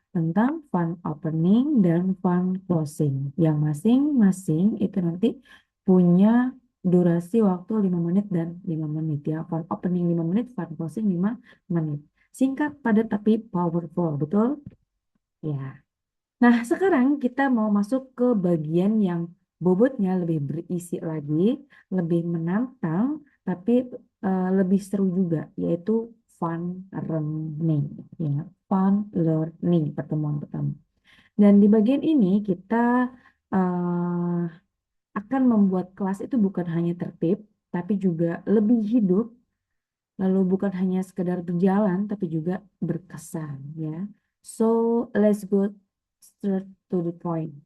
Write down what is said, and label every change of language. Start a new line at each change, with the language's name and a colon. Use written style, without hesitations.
Indonesian: Tentang fund opening dan fund closing. Yang masing-masing itu nanti punya durasi waktu 5 menit dan 5 menit ya. Fund opening 5 menit, fund closing 5 menit. Singkat, padat, tapi powerful. Betul? Ya. Nah, sekarang kita mau masuk ke bagian yang bobotnya lebih berisi lagi, lebih menantang, tapi lebih seru juga, yaitu fun learning. Ya, fun learning pertemuan pertama. Dan di bagian ini kita eh, akan membuat kelas itu bukan hanya tertib, tapi juga lebih hidup, lalu bukan hanya sekedar berjalan, tapi juga berkesan.
English: Ya, so let's go straight to the point.